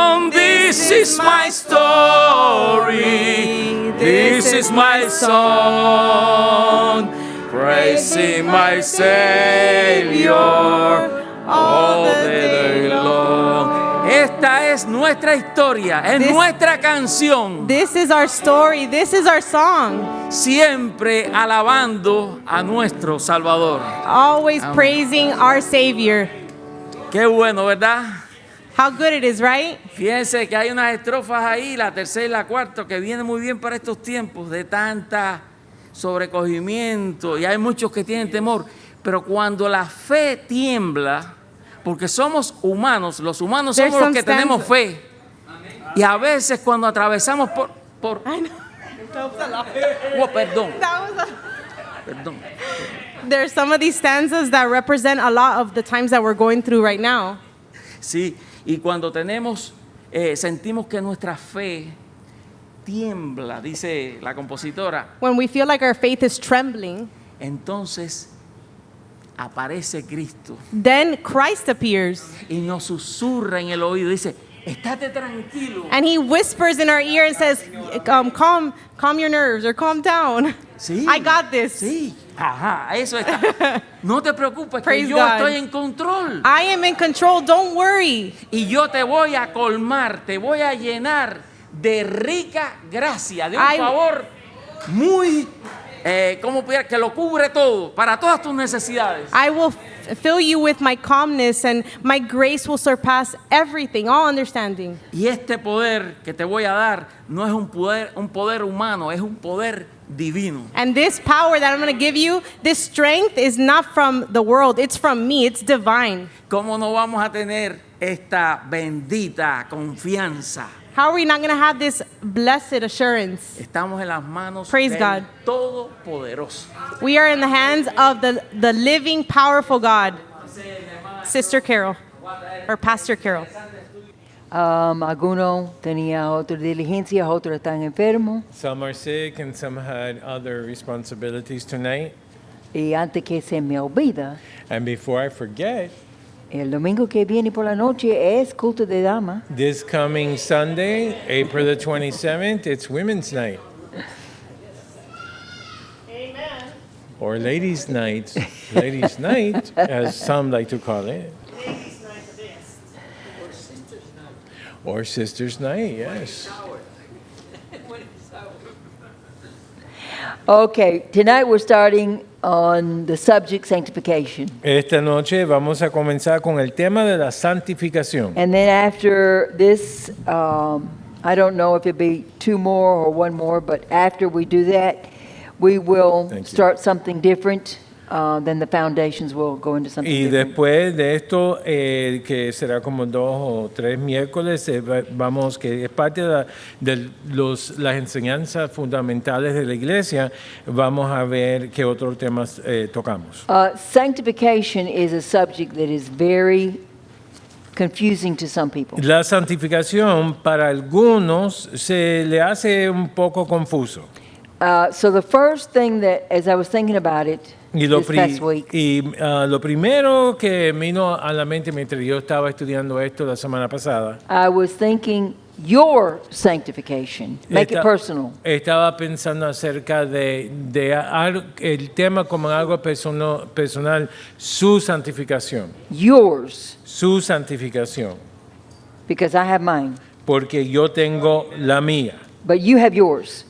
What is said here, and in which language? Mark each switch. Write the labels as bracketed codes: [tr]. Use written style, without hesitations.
[en] This is my story, this is my song, praising my Savior all the day long. [es] Esta es nuestra historia, es nuestra canción. [en] This is our story. This is our song. [es] Siempre alabando a nuestro Salvador. [en] Always praising our Savior. [es] Qué bueno, ¿verdad? [en] How good it is, right? [es] Fíjense que hay unas estrofas ahí, la tercera y la cuarta, que vienen muy bien para estos tiempos de tanta sobrecogimiento, y hay muchos que tienen temor. Pero cuando la fe tiembla, porque somos humanos, los humanos somos los que tenemos fe. Y a veces cuando atravesamos por [en] I know. That was a lot. [es] oh, perdón, [en] That was [es] perdón. [en] There's some of these stanzas that represent a lot of the times that we're going through right now. [es] Sí, y cuando sentimos que nuestra fe tiembla, dice la compositora, [en] When we feel like our faith is trembling, [es] entonces aparece Cristo [en] then Christ appears [es] y nos susurra en el oído, dice, estate tranquilo. [en] and he whispers in our ear and says, calm your nerves or calm down. [es] Sí, [en] I got this. [es] Sí, ajá, eso está. No te preocupes, que [en] Praise [es] yo [en] God. [es] estoy en control. [en] I am in control. Don't worry. [es] Y yo te voy a colmar, te voy a llenar de rica gracia, de un [en] I- [es] favor muy, ¿cómo pudiera? Que lo cubre todo, para todas tus necesidades. [en] I will fill you with my calmness, and my grace will surpass everything, all understanding. [es] Y este poder que te voy a dar no es un poder humano, es un poder divino. [en] And this power that I'm going to give you, this strength is not from the world. It's from me. It's divine. [es] ¿Cómo no vamos a tener esta bendita confianza? [en] How are we not going to have this blessed assurance? [es] Estamos en las manos [en] Praise [es] del [en] God. [es] Todopoderoso. [en] We are in the hands of the living, powerful God. Sister Carol, or Pastor Carol. [es] Algunos tenían otras diligencias, otros están enfermos. [en] Some are sick and some had other responsibilities tonight. [es] Y antes que se me olvida, [en] And before I forget, [es] el domingo que viene por la noche es culto de dama. [en] this coming Sunday, April the 27th, it's Women's Night. Amen. Or Ladies' Night. Ladies' Night, as some like to call it. Or Sisters' Night, yes. Okay, tonight we're starting on the subject sanctification. [es] Esta noche vamos a comenzar con el tema de la santificación. [en] And then after this, I don't know if it'll be two more or one more, but after we do that, we will Thank you. start something different. Then the foundations will go into something [es] Y [en] different. [es] después de esto, que será como 2 o 3 miércoles, vamos, que es parte de las enseñanzas fundamentales de la iglesia, vamos a ver qué otros temas tocamos. [en] Sanctification is a subject that is very confusing to some people. [es] La santificación para algunos se le hace un poco confuso. [en] So the first thing that, as I was thinking about it [es] Y lo, [en] this past week, [es] lo primero que vino a la mente mientras yo estaba estudiando esto la semana pasada, [en] I was thinking your sanctification. Make it personal. [es] Estaba pensando acerca de el tema como algo personal, su santificación. [en] Yours, [es] Su santificación. [en] because I have mine. [es] Porque yo tengo la mía, [en] But you have yours.